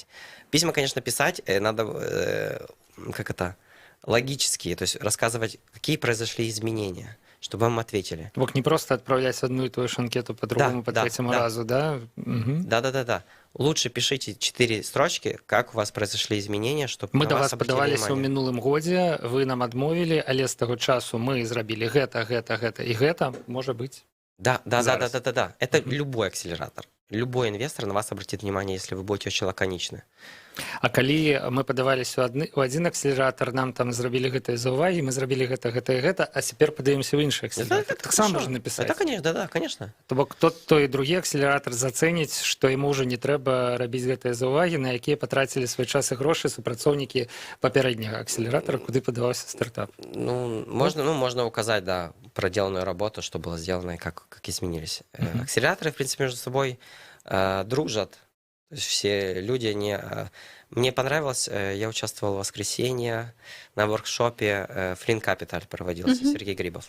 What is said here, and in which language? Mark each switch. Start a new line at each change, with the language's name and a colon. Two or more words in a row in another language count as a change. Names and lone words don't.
Russian: Письма, конечно, писать надо, логические, то есть рассказывать, какие произошли изменения, чтобы вам ответили. Мог не просто отправлять одну и ту же анкету по другому, по третьему разу, да? Да. Лучше пишите 4 строчки, как у вас произошли изменения, чтобы
Belarusian: мы до вас падаваліся ў мінулым годзе, вы нам адмовілі, але з таго часу мы зрабілі гэта, і гэта можа быць.
Russian: Да. Это любой акселератор. Любой инвестор на вас обратит внимание, если вы будете очень лаконичны.
Belarusian: А калі мы падаваліся ў адзін акселератор, нам там зрабілі гэтыя заўвагі, мы зрабілі гэта і гэта, а цяпер падаемся ў іншы акселератор. Таксама можна напісаць.
Russian: Да, конечно.
Belarusian: То бок той і другі акселератор зацэніць, што яму ўжо не трэба рабіць гэтыя заўвагі, на якія патрацілі свой час і грошы супрацоўнікі папярэдняга акселератора, куды падаваўся стартап.
Russian: Можно указать, да, проделанную работу, что было сделано и как изменились. Акселераторы, в принципе, между собой дружат. То есть все люди Мне понравилось, я участвовал в воскресенье на воркшопе Flynn Capital проводился, Сергей Грибов.